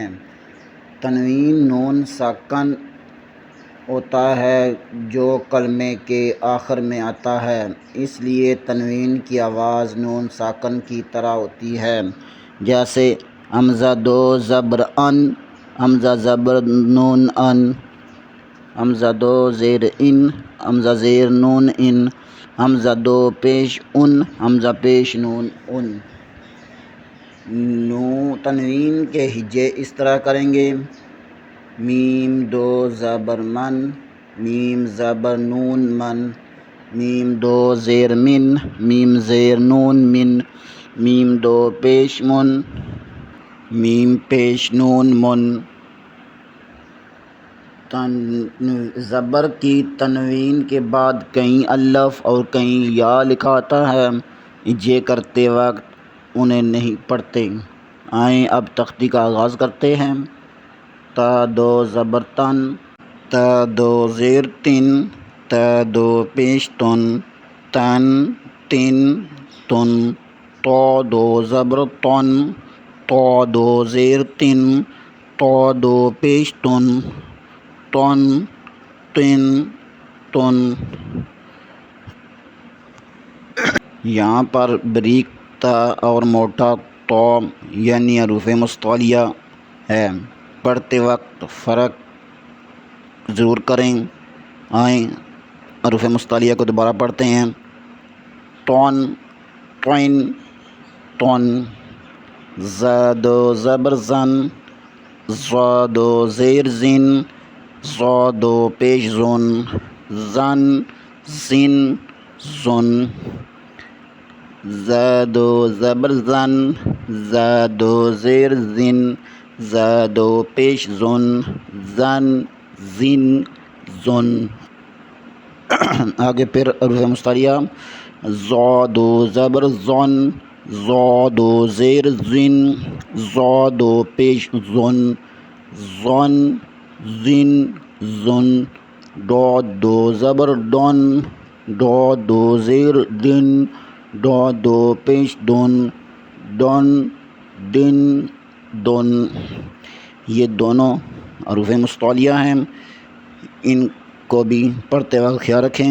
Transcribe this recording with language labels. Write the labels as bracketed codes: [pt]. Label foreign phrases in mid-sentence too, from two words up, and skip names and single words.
[ur] تنوین نون ساکن ہوتا ہے جو کلمے کے آخر میں آتا ہے، اس لیے تنوین کی آواز نون ساکن کی طرح ہوتی ہے، جیسے حمزہ دو زبر ان، حمزہ زبر نون ان، حمزہ دو زیر ان، حمزہ زیر نون ان، حمزہ دو پیش ان، حمزہ پیش نون ان۔ تنوین کے ہجے اس طرح کریں گے: میم دو زبر من، میم زبر نون من، میم دو زیر من، میم زیر نون من، میم دو پیش من، میم پیش نون من۔ زبر کی تنوین کے بعد کہیں الف اور کہیں یا لکھا آتا ہے، ہجے کرتے وقت انہیں نہیں پڑھتے۔ آئیں اب تختی کا آغاز کرتے ہیں۔ تا دو زبر تن، تا دو زیر تن، تا دو پیش تن، تن تن تن۔ تو دو زبر تن، تو دو زیر تن، تو دو پیش تن، تن تن تن۔ یہاں پر بریک تا اور موٹا تو یعنی حروف مستعلیہ ہے، پڑھتے وقت فرق ضرور کریں۔ آئیں حروف مستعلیہ کو دوبارہ پڑھتے ہیں: تون، توئن، تون۔ ز دو زبر زن، ز دو زیر زن، ز دو پیش زن، زن زن زن۔ ز دو زبر زن، ز دو زیر زن، ز دو پیش زن، زن زن زن۔ آگے پھر حروف مستعلیہ: ز دو زبر زن، ز دو زیر زن، ز دو پیش زن، زن زن زن۔ ڈ دو زبر ڈن، ڈ دو زیر دن، ڈ دو پیش دن، ڈن ڈن دن۔ یہ دونوں حروف مستعلیہ ہیں، ان کو بھی پڑھتے وقت خیال رکھیں۔